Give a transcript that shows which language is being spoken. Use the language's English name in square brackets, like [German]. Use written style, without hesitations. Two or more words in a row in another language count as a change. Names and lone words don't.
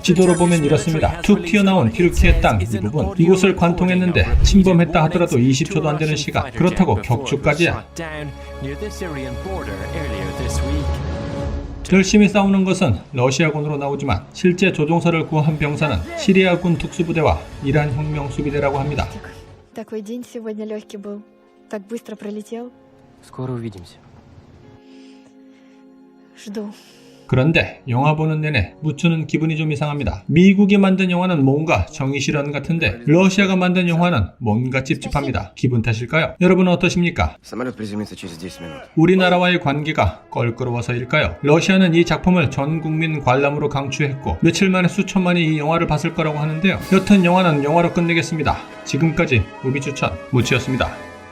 [Korean] 지도로 보면 이렇습니다. 툭 튀어나온 튀르키예 땅 이 부분, 이곳을 관통했는데 침범했다 하더라도 20초도 안 되는 시간. 그렇다고 격추까지야. 열심히 싸우는 것은 러시아군으로 나오지만 실제 조종사를 구한 병사는 시리아군 특수부대와 이란 혁명수비대라고 합니다. [Russian] Такой день сегодня легкий был. Так быстро пролетел. Скоро увидимся. Жду. [Korean] 그런데 영화 보는 내내 무추는 기분이 좀 이상합니다. 미국이 만든 영화는 뭔가 정의 실현 같은데 러시아가 만든 영화는 뭔가 찝찝합니다. 기분 탓일까요? 여러분은 어떠십니까? [Russian] Самолет приземлится через 10 минут. [Korean] 우리나라와의 관계가 껄끄러워서일까요? 러시아는 이 작품을 전 국민 관람으로 강추했고 며칠 만에 수천만이 이 영화를 봤을 거라고 하는데요. 여튼 영화는 영화로 끝내겠습니다. 지금까지 무비 추천 무치였습니다.